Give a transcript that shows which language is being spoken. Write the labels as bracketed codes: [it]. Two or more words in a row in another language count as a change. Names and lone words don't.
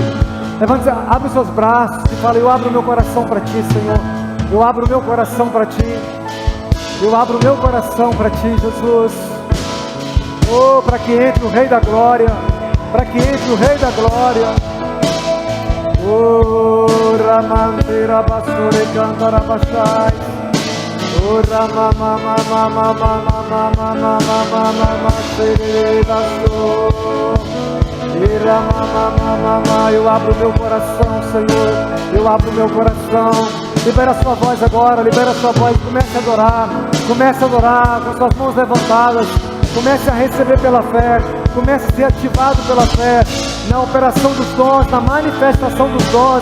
[pt] Levante, abre os seus braços e fala: eu abro o meu coração para Ti, Senhor. Eu abro o meu coração para Ti. Eu abro o meu coração para Ti, Jesus. Oh, para que entre o Rei da Glória. para que entre o Rei da Glória. Ora manteira basure cantara bashai. Ora mama mama mama mama mama mama mama. Eu abro meu coração, Senhor. Eu abro meu coração. Libera a sua voz agora, libera a sua voz. Comece a adorar. Comece a adorar com suas mãos levantadas. Comece a receber pela fé. Comece a ser ativado pela fé. Na operação dos dons, na manifestação dos dons.